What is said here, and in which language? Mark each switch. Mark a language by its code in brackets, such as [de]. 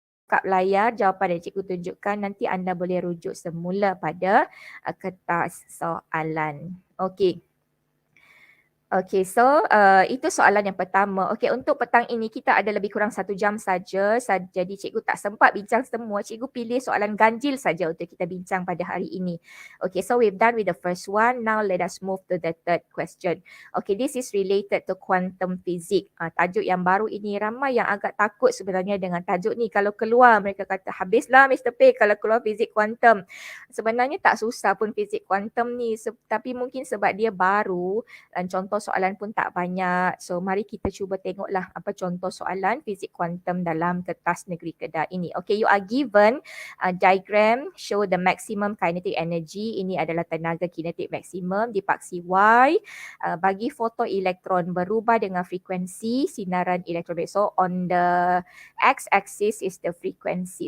[ms] Kat layar jawapan yang cikgu tunjukkan, nanti anda boleh rujuk semula pada kertas soalan. Okay. Okay, so itu soalan yang pertama. Okay, untuk petang ini kita ada lebih kurang 1 jam saja. Jadi cikgu tak sempat bincang semua. Cikgu pilih soalan ganjil saja untuk kita bincang pada hari ini. [en] Okay, so we've done with the first one. Now let us move to the third question. Okay, this is related to quantum physics. [ms] Tajuk yang baru ini, ramai yang agak takut sebenarnya dengan tajuk ni. Kalau keluar, mereka kata habislah Mr. P kalau keluar fizik kuantum. Sebenarnya tak susah pun fizik kuantum ni. Tapi mungkin sebab dia baru dan contoh soalan pun tak banyak. So mari kita cuba tengoklah apa contoh soalan fizik kuantum dalam kertas Negeri Kedah ini. [en] Okay, you are given a diagram show the maximum kinetic energy. [ms] Ini adalah tenaga kinetik maksimum dipaksi Y. Bagi fotoelektron berubah dengan frekuensi sinaran elektromagnetik. [en] So on the x-axis is the frequency.